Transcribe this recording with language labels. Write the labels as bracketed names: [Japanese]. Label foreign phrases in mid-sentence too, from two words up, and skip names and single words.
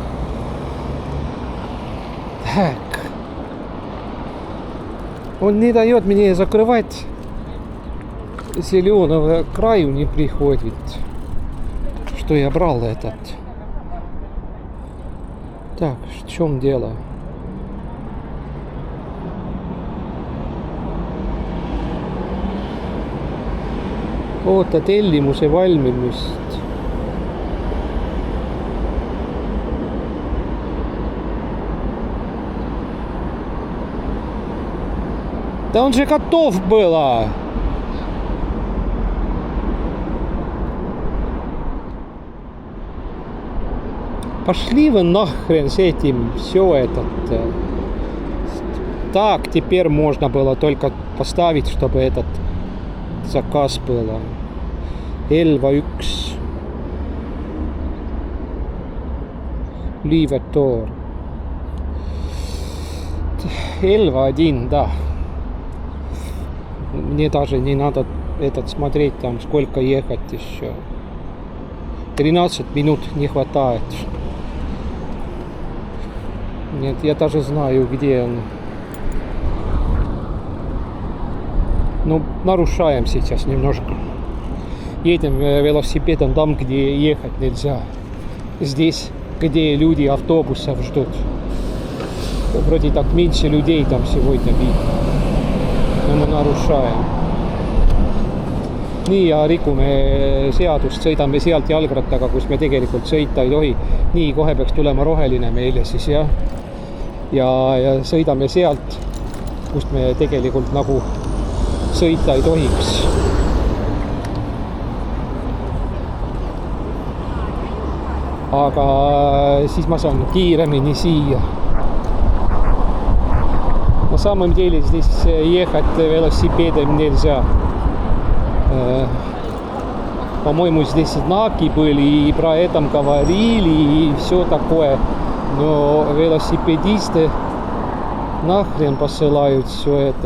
[Russian] Так. Он не дает мне закрывать. Зеленого краю не приходит. Что я брал этот. Так, в чем дело? [Estonian] Oota tellimuse valmimist. [Russian] Да он же готов было. Пошли вы нахрен с этим. Все этот. Так, теперь можно было только поставить, чтобы этот заказ было. Elva1. Liivatор. Elva1, да. Мне даже не надо этот смотреть там, сколько ехать еще. 13 минут не хватает. Нет, я даже знаю, где он. Ну, нарушаем сейчас немножко. Едем велосипедом там, где ехать нельзя. Здесь, где люди автобусов ждут. Вроде так меньше людей там сегодня видно. Но мы narushaем. [Estonian] Nii, ja rikume seadust, sõidame sealt jalgrattaga, kus me tegelikult sõita ei tohi. Nii, kohe peaks tulema roheline meile siis, jah. Ja sõidame sealt, kust me tegelikult nagu sõita ei tohiks. Aga siis ma saan kiiremini siia. [Russian] На самом деле здесь ехать велосипедом нельзя. По-моему, здесь знаки были, и про это говорили, и все такое. Но велосипедисты нахрен посылают все это.